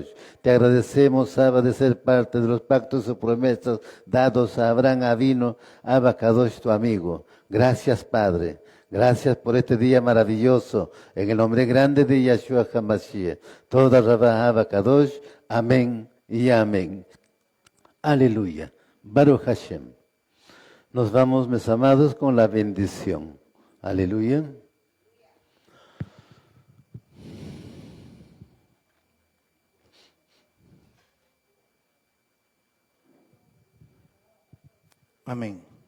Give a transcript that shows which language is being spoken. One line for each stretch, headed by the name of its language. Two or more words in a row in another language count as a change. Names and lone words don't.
Spanish: Te agradecemos, Abba, de ser parte de los pactos y promesas dados a Abraham Avino, Abacadosh, tu amigo. Gracias, Padre. Gracias por este día maravilloso. En el nombre grande de Yahshua HaMashiach.
Hebrew: תודה רבה אבא־קדוש.
Spanish: Amén y amén.
Hebrew: הללויה. ברוך השם.
Spanish: Nos vamos, mis amados, con la bendición. Aleluya. Amén.